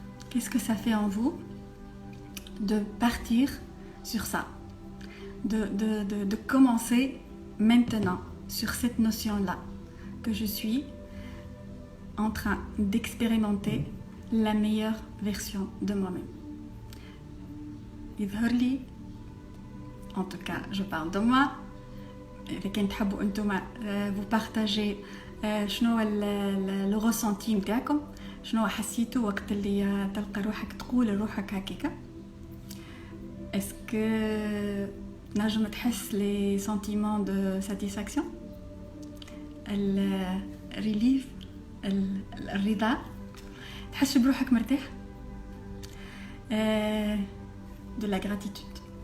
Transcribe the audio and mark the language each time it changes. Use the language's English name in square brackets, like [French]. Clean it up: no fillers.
[French] Qu'est-ce que ça fait en vous de partir sur ça, de commencer maintenant sur cette notion-là, que je suis en train d'expérimenter la meilleure version de moi-même. [Arabic] يظهر لي, [French] en tout cas je parle de moi, [Arabic] إذا كنت تحبوا أنتم [French] vous partager [Arabic] شنو [French] le ressenti [Arabic] متاعكم, شنو حسيتوا وقت اللي تلقى روحك تقول لروحك هكاكا. [French] Est-ce que [Arabic] نجم تحس [French] les sentiments de satisfaction, الريليف, [Arabic] الرضا, تحس بروحك مرتاح, [French] de la gratitude.